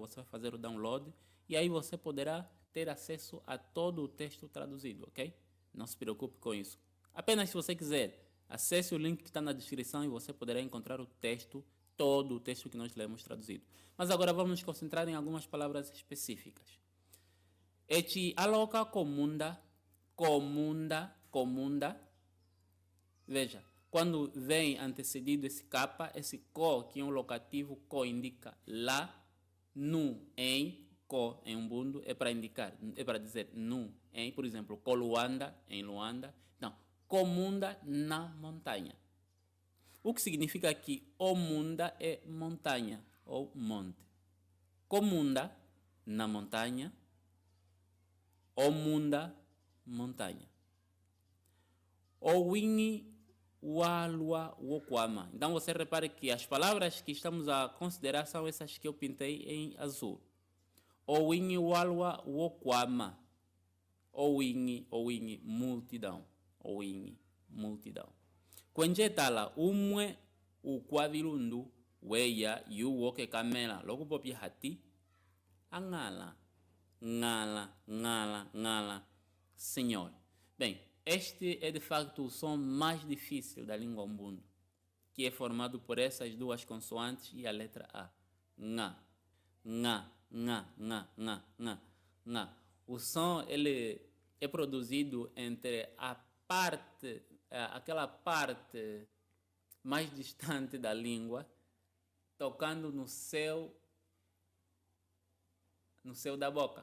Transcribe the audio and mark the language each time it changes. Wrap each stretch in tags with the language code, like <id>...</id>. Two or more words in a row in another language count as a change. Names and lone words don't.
<pt>Você vai fazer o download e aí você poderá ter acesso a todo o texto traduzido, ok? Não se preocupe com isso. Apenas se você quiser, acesse o link que está na descrição e você poderá encontrar o texto, todo o texto que nós lemos traduzido. Mas agora vamos nos concentrar em algumas palavras específicas.</pt> <umb>Eti aloka komunda, komunda.</umb> <pt>Veja. Quando vem antecedido esse capa, esse co, que é um locativo, co indica lá, nu, em, co, em Umbundo, é para indicar, é para dizer nu, em, por exemplo, co Luanda, em Luanda. Então, comunda na montanha. O que significa que omunda é montanha ou monte. Comunda na montanha, omunda montanha.</pt> <umb>Owini walwa wokwama.</umb> <pt>Então você repare que as palavras que estamos a considerar são essas que eu pintei em azul.</pt> <umb>Owini walwa wokwama. Owini multidão. Owini multidão. Kwenje tala umwe ukwavilundu weya yuwoke kamela loku popi hati angala ngala Senhor.</umb> <pt>Bem, este é de facto o som mais difícil da língua umbundo, que é formado por essas duas consoantes e a letra A. Nga. O som ele é produzido entre aquela parte mais distante da língua, tocando no céu da boca.</pt>